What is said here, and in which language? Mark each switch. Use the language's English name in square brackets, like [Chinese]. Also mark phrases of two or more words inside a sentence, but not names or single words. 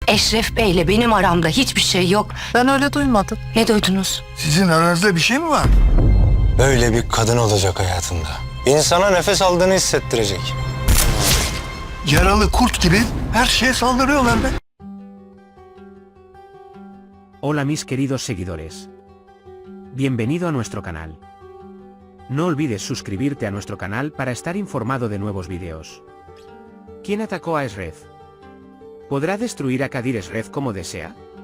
[Turkish] Eşref Bey'le benim aramda hiçbir şey yok. Ben öyle duymadım. Ne duydunuz? Sizin aranızda bir şey mi var? Böyle bir kadın olacak hayatında. İnsana nefes aldığını hissettirecek. Yaralı kurt gibi her şeye saldırıyorlar be. [Spanish] Hola mis queridos seguidores. Bienvenido a nuestro canal. No olvides suscribirte a nuestro canal para estar informado de nuevos videos. ¿Quién atacó a Esref? ¿Podrá destruir a Kadir Esref como desea?